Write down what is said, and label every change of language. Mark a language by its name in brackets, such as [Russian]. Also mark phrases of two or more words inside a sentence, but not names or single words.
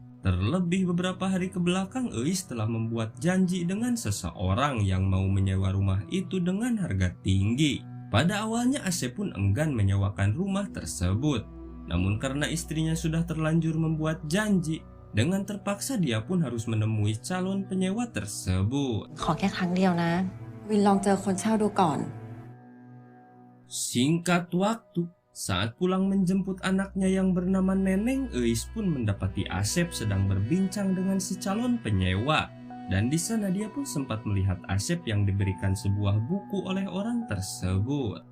[Indonesian] Terlebih beberapa hari ke belakang, Eis telah membuat janji dengan seseorang yang mau menyewa rumah itu dengan harga tinggi. Pada awalnya Asep pun enggan menyewakan rumah tersebut. Namun karena istrinya sudah terlanjur membuat janji, dengan terpaksa dia pun harus menemui calon penyewa tersebut. [Thai] ขอแค่ครั้งเดียวนะวินลองเจอคนเช่าดูก่อน [Indonesian] Singkat waktu, saat pulang menjemput anaknya yang bernama Neneng, Eis pun mendapati Asep sedang berbincang dengan si calon penyewa. Dan di sana dia pun sempat melihat Asep yang diberikan sebuah buku oleh orang tersebut.